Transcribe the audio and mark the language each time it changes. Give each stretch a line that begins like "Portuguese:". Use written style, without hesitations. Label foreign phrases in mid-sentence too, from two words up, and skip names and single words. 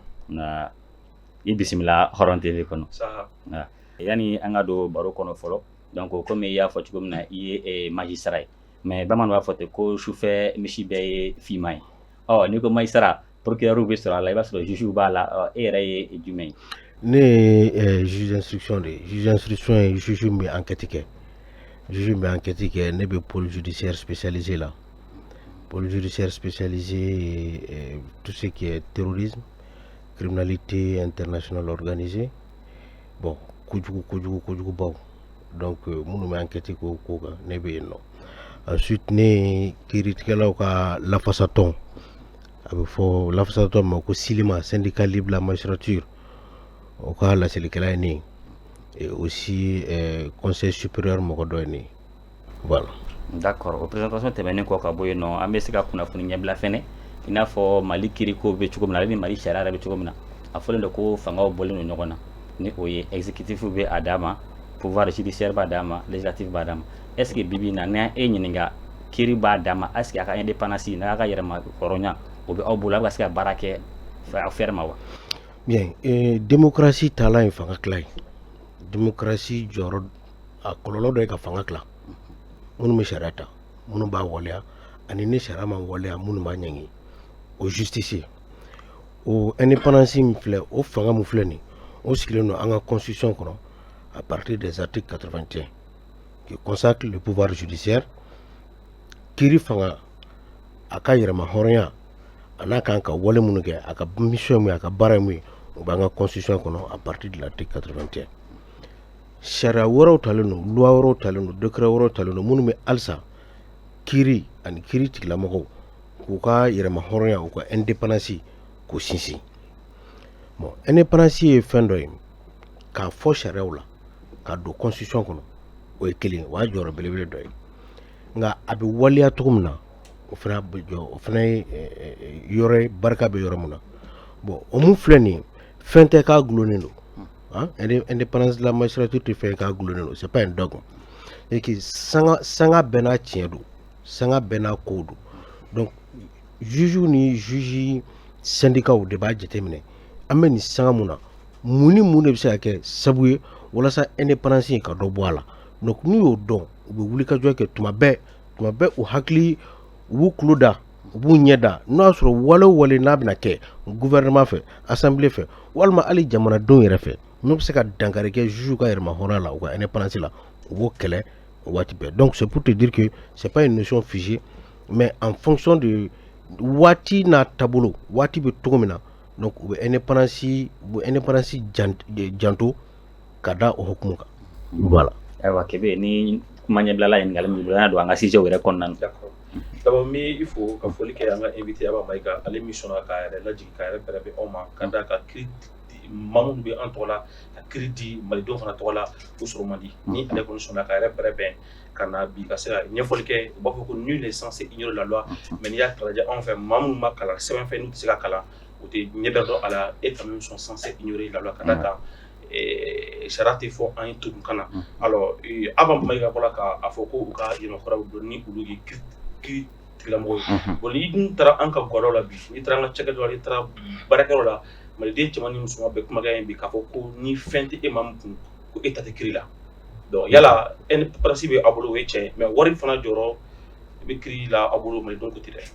Bambara: Na i bisimila Hɔrɔn TV kɔnɔ. Yani an ka don baro kɔnɔ fɔlɔ
French: donc comme
Bambara: i y'a fɔ cogo min na i ye magistrat ye mais bamananw b'a fɔ ten ko sufɛ misi bɛɛ ye finman ye n'i ko
French: magistrat procureur
Bambara: bɛ sɔrɔ a la i b'a sɔrɔ juge b'a la e yɛrɛ ye jumɛn ye. Ne ye
French: juge d'instruction
Bambara: de ye
French: juge d'instruction
Bambara: ye juge min bɛ enquête kɛ juge min bɛ enquête kɛ ne bɛ
French: pôle judiciaire spécialisé
Bambara: la
French: pôle judiciaire spécialisé tout ce qui est terrorisme criminalité internationale organisée
Bambara: bon kojugubaw donc minnu bɛ enquête k'o ko kan ne bɛ yen nɔ ensuite ne kiiritigɛlaw ka lafasatɔn a bɛ fɔ lafasatɔn ma ko SILIMA
French: syndicat libre la magistrature
Bambara: o ka laselilikɛla ye ne ye
French: et aussi conseil supérieur
Bambara: mɔgɔ dɔ ye ne ye voilà. D'accord o présentation tɛmɛnen kɔ ka bɔ yen nɔ an bɛ se ka kunnafoni ɲɛbila fɛnɛ i n'a fɔ Mali kiiriko bɛ cogo min na ale ni Mali sariya yɛrɛ bɛ cogo min na a fɔlen don ko fangaw bɔlen don ɲɔgɔn na ni o ye exécutif bɛ a d'a ma
French: pouvoir judiciaire
Bambara: b'a d'a ma législatif b'a d'a ma
French: est-ce que
Bambara: bibi na n'an e ɲininka kiiri b'a d'a ma
French: est-ce que
Bambara: a ka indépendance n'a ka yɛrɛma hɔrɔnya o bɛ aw bolo a bɛ se ka baara kɛ aw fɛrɛ ma wa. Bien démocratie taalan ye fanga tila ye démocratie jɔyɔrɔ a kɔlɔlɔ dɔ ye ka fanga tila minnu bɛ sariya ta minnu b'a waleya ani ni sariya ma waleya minnu b'a ɲɛŋi o justice o indépendance min filɛ o fanga min filɛ nin o sigilen don an ka constitution kɔnɔ
French: à partir des articles 81 qui consacre le pouvoir judiciaire
Bambara: kiiri fanga a ka yɛrɛma hɔrɔnya a n'a kan ka wale minnu kɛ a ka mission min a ka baara min o b'an ka constitution kɔnɔ
French: à partir de l'article 81
Bambara: sariya wɛrɛw talen don loi wɛrɛw talen don décret wɛrɛw talen don minnu bɛ halisa kiiri ani kiiri tigilamɔgɔw k'u ka yɛrɛma hɔrɔnya u ka indépendance k'o sinsin bon indépendance ye fɛn dɔ ye k'a fɔ sariyaw la ka don constitution kɔnɔ o ye kelen o y'a jɔyɔrɔ belebele dɔ ye nka a bɛ waleya cogo min na o fana bɛ jɔ o fana ye yɔrɔ barika bɛ yɔrɔ min na bon o mun filɛ nin ye fɛn tɛ k'a gulonnen don
French: indépendance de la magistrature
Bambara: tɛ fɛn k'a gulonnen don
French: c'est pas un dogme et que
Bambara: sanga bɛɛ n'a tiɲɛ don sanga bɛɛ n'a ko don donc juge ni juge syndicat de b'a jateminɛ an bɛ nin sanga mun na mun ni mun de bɛ se ka kɛ sabu ye walasa indépendance in ka dɔ bɔ a la donc n'u y'o dɔn u bɛ wuli ka jɔ kɛ tuma bɛɛ u hakili u b'u tulo da u b'u ɲɛ da n'o y'a sɔrɔ wale o wale n'a bɛna kɛ gouvernement fɛ assemblée fɛ walima hali jamanadenw yɛrɛ fɛ n'u bɛ se ka dankari kɛ juge ka yɛrɛma hɔrɔnya la u ka indépendance la u b'o kɛlɛ o waati bɛɛ donc
French: c'est pour te dire que c'est pas une notion figée mais en fonction de
Bambara: waati n'a taabolo waati bɛ cogo min na donc u bɛ indépendance janto ka da o hukumu kan voilà. Ayiwa Kebe ni kuma ɲɛbilala ɲininkali min bolo an don an ka sujet yɛrɛ kɔnɔna na.
French: D'accord.
Bambara: D'abord n bɛ i fo ka foli kɛ an ka invité Aba Mayiga ale mission na k'a yɛrɛ lajigin k'a yɛrɛ bɛrɛbɛn aw ma ka d'a kan kiiri maa minnu bɛ an tɔgɔ la ka kiiri di malidenw fana tɔgɔ la o sɔrɔ man di ni ale kɔni sɔnna k'a yɛrɛ bɛrɛbɛn ka na bi ka se ka ɲɛfɔli kɛ u b'a fɔ ko
French: nul n'est censé ignorer la loi
Bambara: mais n'i y'a ta lajɛ anw fɛ maa minnu ma kalan sɛbɛnfɛn n'u tɛ se ka kalan o tɛ ɲɛda dɔn a la
French: et quand même sont censés ignorer la loi
Bambara: ka d'a kan sariya tɛ fɔ an ye tubabukan na alors Aba Mayiga bɔra k'a fɔ ko u ka yɛlɛmakɔrɔw don ni olu ye kiiri tigilamɔgɔw ye bon n'i dun taara an ka gɔdaw la bi n'i taara an ka cakɛdaw la n'i taara baarakɛyɔrɔ la maliden cɛman ni musoman bɛɛ kumakan ye bi k'a fɔ ko ni fɛn tɛ e maa min kun ko e ta tɛ kiiri la donc yala indépendance bɛ aw bolo o ye tiɲɛ mais wari fana jɔyɔrɔ bɛ kiiri la a bolo Malidenw ko ten dɛ.